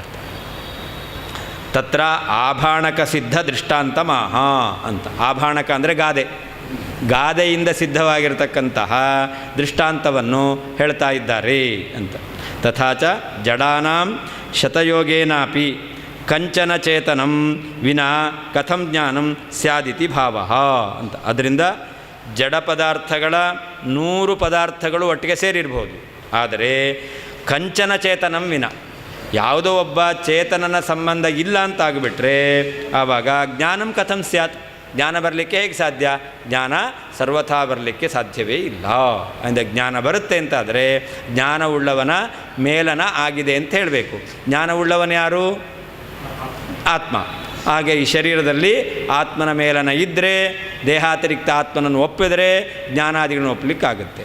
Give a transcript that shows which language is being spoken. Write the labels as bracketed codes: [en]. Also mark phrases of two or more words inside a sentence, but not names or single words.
[sa] ತತ್ರ ಆಭಾಣಕ ಸಿದ್ಧ ದೃಷ್ಟಾಂತ ಮಾಹ ಅಂತ. [kn] ಆಭಾಣಕ ಅಂದರೆ ಗಾದೆ, ಗಾದೆಯಿಂದ ಸಿದ್ಧವಾಗಿರತಕ್ಕಂತಹ ದೃಷ್ಟಾಂತವನ್ನು ಹೇಳ್ತಾ ಇದ್ದಾರೆ ಅಂತ. [sa] ತಥಾಚ ಜಡಾನಾಂ ಶತಯೋಗೇನಾಪಿ ಕಂಚನ ಚೇತನಂ ವಿನಾ ಕಥಂ ಜ್ಞಾನಂ ಸ್ಯಾದಿತಿ ಭಾವ ಅಂತ. [kn] ಅದರಿಂದ ಜಡ ಪದಾರ್ಥಗಳ 100 ಪದಾರ್ಥಗಳು ಒಟ್ಟಿಗೆ ಸೇರಿರ್ಬೋದು, ಆದರೆ [sa] ಕಂಚನ ಚೇತನಂ ವಿನ [kn] ಯಾವುದೋ ಒಬ್ಬ ಚೇತನನ ಸಂಬಂಧ ಇಲ್ಲ ಅಂತ ಆಗಿಬಿಟ್ರೆ ಆವಾಗ [sa] ಜ್ಞಾನಂ ಕಥಂ ಸ್ಯಾತ್, [kn] ಜ್ಞಾನ ಬರಲಿಕ್ಕೆ ಹೇಗೆ ಸಾಧ್ಯ? ಜ್ಞಾನ ಸರ್ವಥಾ ಬರಲಿಕ್ಕೆ ಸಾಧ್ಯವೇ ಇಲ್ಲ. ಅಂದರೆ ಜ್ಞಾನ ಬರುತ್ತೆ ಅಂತಾದರೆ ಜ್ಞಾನವುಳ್ಳವನ ಮೇಲನ ಆಗಿದೆ ಅಂತ ಹೇಳಬೇಕು. ಜ್ಞಾನವುಳ್ಳವನ ಯಾರು? ಆತ್ಮ. ಹಾಗೆ ಈ ಶರೀರದಲ್ಲಿ ಆತ್ಮನ ಮೇಲನ ಇದ್ದರೆ ದೇಹಾತಿರಿಕ್ತ ಆತ್ಮನನ್ನು ಒಪ್ಪಿದರೆ ಜ್ಞಾನಾದಿಗಳನ್ನು ಒಪ್ಪಲಿಕ್ಕಾಗುತ್ತೆ.